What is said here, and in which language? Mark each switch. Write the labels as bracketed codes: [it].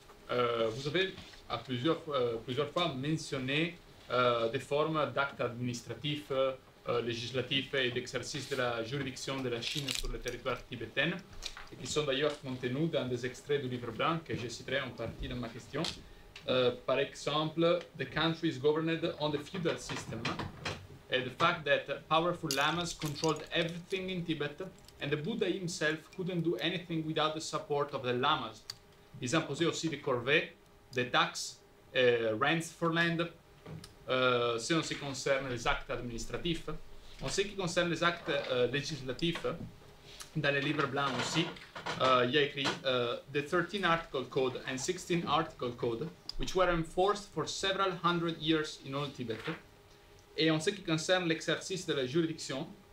[fr] Vous avez à plusieurs fois mentionné des formes d'actes administratifs, législatifs et d'exercice de la juridiction de la Chine sur le territoire tibétain, et qui sont d'ailleurs contenus dans des extraits du livre blanc que je citerai en partie dans ma question. Par exemple, [en] the country is governed on the feudal system, and the fact that powerful lamas controlled everything in Tibet, and the Buddha himself couldn't do anything without the support of the lamas. [fr] Ils imposaient aussi des corvées, des taxes, [en] rents for land, [fr] si on se concerne les actes administratifs. En ce qui concerne les actes législatifs, dans le livre blanc aussi, il y a écrit [en] the 13 Article Code and 16 Article Code, which were enforced for several hundred years in all Tibet. [fr] Et en ce qui concerne l'exercice de la juridiction,